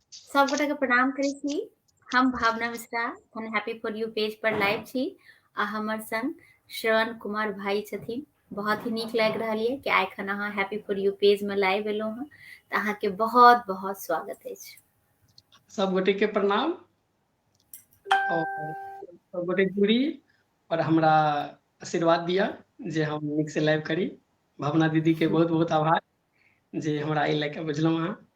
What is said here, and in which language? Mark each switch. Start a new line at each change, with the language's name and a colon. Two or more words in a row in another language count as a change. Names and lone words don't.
Maithili: सब गोटे के प्रणाम करै छी। हम भावना मिश्रा हम हैप्पी फॉर यू पेज पर लाइव छी आ हमर संग श्रवण कुमार भाई छथिन। बहुत ही नीक लागि रहल है कि आखन अहाँ हैप्पी फॉर यू पेज में लाइव एलहुँ हँ, तऽ अहाँके बहुत बहुत स्वागत अछि। सब गोटे के प्रणाम और सब गोटे जुड़ी और हमरा आशीर्वाद दिया जे हम नीक से लाइव करी। भावना दीदी के बहुत बहुत आभार जे हमरा एहि लए के बुझलहुँ अहाँ।